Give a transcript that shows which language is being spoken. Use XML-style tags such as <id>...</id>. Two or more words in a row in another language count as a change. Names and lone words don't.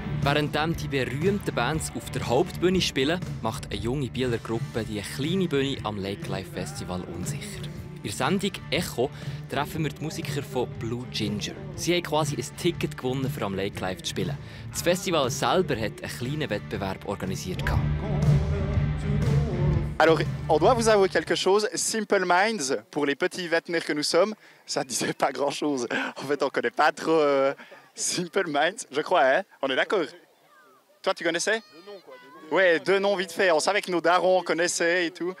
<de>Während die berühmten Bands auf der Hauptbühne spielen, macht eine junge Bieler Gruppe die kleine Bühne am Lake Life Festival unsicher. In der Sendung «Echo» treffen wir die Musiker von Blue Ginger. Sie haben quasi ein Ticket gewonnen, für am Lake Life zu spielen. Das Festival selber hat einen kleinen Wettbewerb organisiert.</de> <fr>Alors, on doit vous avouer quelque chose. Simple Minds, pour les petits vêtements que nous sommes, ça ne disait pas grand-chose. En fait, on ne connaît pas trop Simple Minds, je crois, hein? On est d'accord? Toi, tu connaissais? Deux noms, quoi. Ouais, deux noms vite fait. On savait que nos darons connaissaient et tout.</fr>